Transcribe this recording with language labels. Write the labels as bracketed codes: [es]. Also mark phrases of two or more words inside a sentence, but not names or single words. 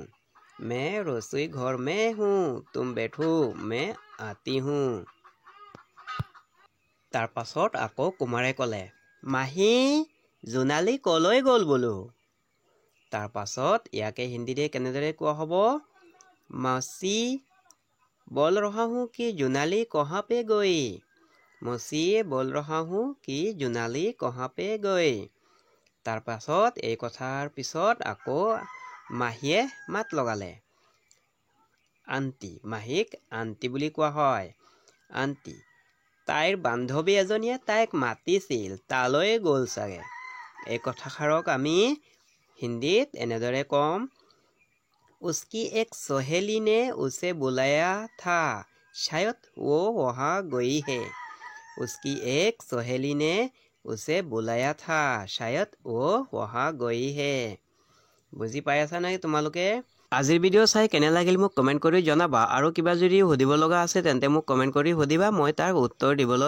[hi] मैं रसोई घर में हूँ, तुम बैठो मैं आती हूँ। [as] তাৰ পাছত আকৌ কুমাৰে ক'লে, মাহী জোনালী কলৈ গ'ল বোলো। তাৰ পাছত ইয়াকে হিন্দীতে কেনেদৰে কোৱা হ'ব? [hi] মৌচি बोल रहा हूँ कि জোনালী कहाँ पे गई। মৌচি बोल रहा हूँ कि জোনালী कहाँ पे गई। [as] তাৰ পাছত এই কথাৰ পিছত আকৌ মাহীয়ে মাত লগালে। আন্টি, মাহীক আন্টি বুলি কোৱা হয়। আন্টি, তাইৰ বান্ধৱী এজনীয়ে তাইক মাতিছিল, তালৈ গ'ল চাগে। এই কথাষাৰক আমি হিন্দীত এনেদৰে ক'ম, [hi] उसकी एक सहेली ने उसे बुलाया था, शायद वो वहाँ गई है। उसकी एक सहेली ने उसे बुलाया था, शायद वो वहाँ गई है। [as] বুজি পাই আছা নাই তোমালোকে? আজিৰ ভিডিঅ' চাই কেনে লাগিল মোক কমেণ্ট কৰি জনাবা, আৰু কিবা যদি সুধিব লগা আছে তেন্তে মোক কমেণ্ট কৰি সুধিবা, মই তাৰ উত্তৰ দিবলৈ